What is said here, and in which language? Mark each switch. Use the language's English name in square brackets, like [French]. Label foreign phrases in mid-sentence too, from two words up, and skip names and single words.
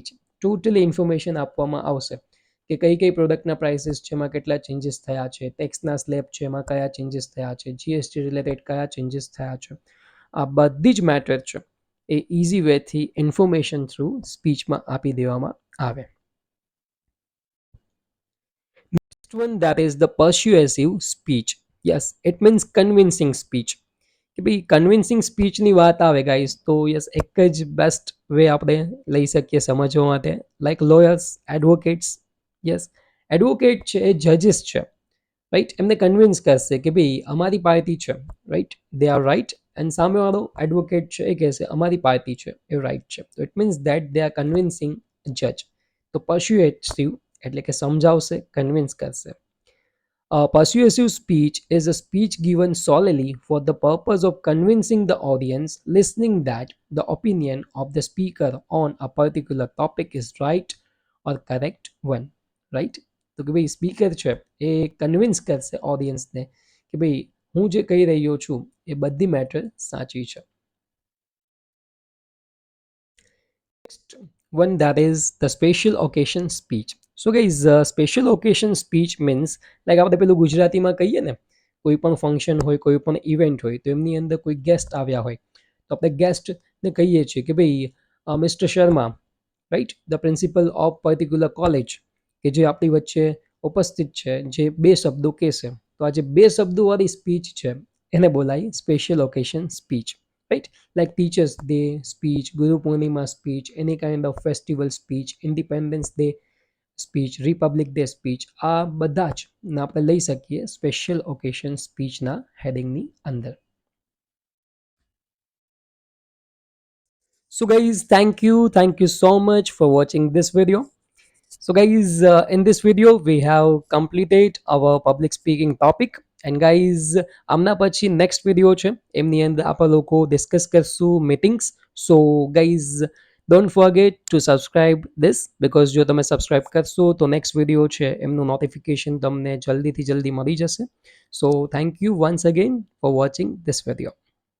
[Gujarati] ટોટલી ઇન્ફોર્મેશન આપવામાં આવશે કે કઈ કઈ પ્રોડક્ટના પ્રાઇસીસ છે એમાં કેટલા ચેન્જીસ થયા છે, ટેક્સના સ્લેબ છે એમાં કયા ચેન્જીસ થયા છે, જીએસટી રિલેટેડ કયા ચેન્જીસ થયા છે. આ બધી જ મેટર છે એ [English] easy way information through speech [Gujarati] આપી દેવામાં આવે. [English] Next one, that is the persuasive speech. Yes, it means convincing speech. [Gujarati] કે ભાઈ [English] convincing speech [Gujarati] વાત આવે ગાઈસ તો યસ એક જ [English] best way [Gujarati] આપણે લઈ શકીએ સમજવા માટે. [English] like lawyers, advocates. yes, advocate [Gujarati] છે એ જજીસ છે, રાઈટ. એમને કન્વિન્સ કરશે કે ભાઈ અમારી પાર્ટી છે, રાઈટ, [English] they are right. [Gujarati] એન્ડ સામેવાળો એડવોકેટ છે એ કહેશે અમારી પાર્ટી છે એ રાઈટ છે. [English] તો it means that they are convincing judge. [Gujarati] તો પર્સ્યુએટિવ એટલે કે સમજાવશે, કન્વિન્સ કરશે. [English] A persuasive speech is a speech given solely for the purpose of convincing the audience listening that the opinion of the speaker on a particular topic is right or correct one. Right? [Gujarati] તો કે ભાઈ સ્પીકર છે એ કન્વિન્સ કરશે ઓડિયન્સને કે ભાઈ હું જે કહી રહ્યો છું એ બધી મેટર સાચી છે. [English] Next one, that is the special occasion speech. So guys, special occasion speech means like [Gujarati] આપણે પેલું ગુજરાતીમાં કહીએ ને કોઈ પણ ફંક્શન હોય, કોઈ પણ ઇવેન્ટ હોય તો એમની અંદર કોઈ ગેસ્ટ આવ્યા હોય તો આપણે ગેસ્ટને કહીએ છીએ કે ભાઈ મિસ્ટર શર્મા, રાઈટ, [English] the principal of particular college, [Gujarati] કે જે આપણી વચ્ચે ઉપસ્થિત છે, જે બે શબ્દો કહેશે. તો આ જે બે શબ્દોવાળી સ્પીચ છે એને બોલાય [English] special occasion speech. Right, like teachers day speech, Guru Purnima speech, any kind of festival speech, Independence Day speech, Republic Day speech, [Gujarati] આ બધા જ ના આપણે લઈ શકીએ [English] special occasion speech [Gujarati] હેડિંગની અંદર. [English] So guys, thank you so much for watching this video. So guys, in this video we have completed our public speaking topic. And guys, [Gujarati] આમના પછી [English] next video [Gujarati] છે એમની અંદર આપણે લોકો ડિસ્કસ કરશું meetings. [English] So guys, don't forget to subscribe this, because [Gujarati] જો તમે સબસ્ક્રાઇબ કરશો તો [English] next video [Gujarati] છે એમનું notification તમને જલ્દીથી જલ્દી મળી જશે. [English] So thank you once again for watching this video.